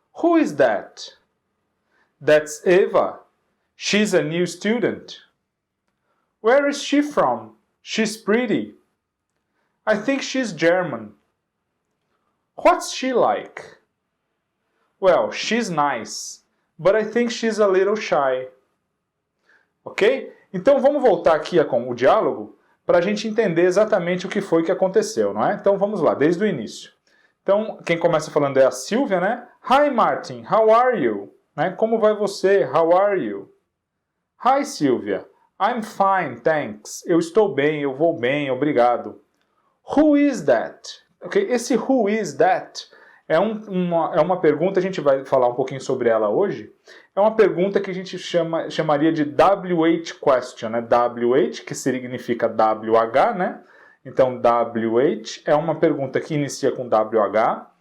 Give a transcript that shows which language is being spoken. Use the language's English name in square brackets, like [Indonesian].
[English] Who is that? That's Eva. She's a new student. Where is she from? She's pretty. I think she's German. What's she like? Well, she's nice, but I think she's a little shy. Ok? [Portuguese] Então vamos voltar aqui com o diálogo para a gente entender exatamente o que foi que aconteceu, não é? Então vamos lá, desde o início. Então, quem começa falando é a Sylvia, né? [English] Hi Martin, how are you? Né? [Portuguese] Como vai você? [English] How are you? Hi Sylvia, I'm fine, thanks. [Portuguese] Eu estou bem, eu vou bem, obrigado. [English] Who is that? [Portuguese] Okay? Esse [English] who is that [Portuguese] é uma pergunta, a gente vai falar um pouquinho sobre ela hoje. É uma pergunta que a gente chamaria de WH question, né? WH, que significa WH, né? Então, WH é uma pergunta que inicia com WH.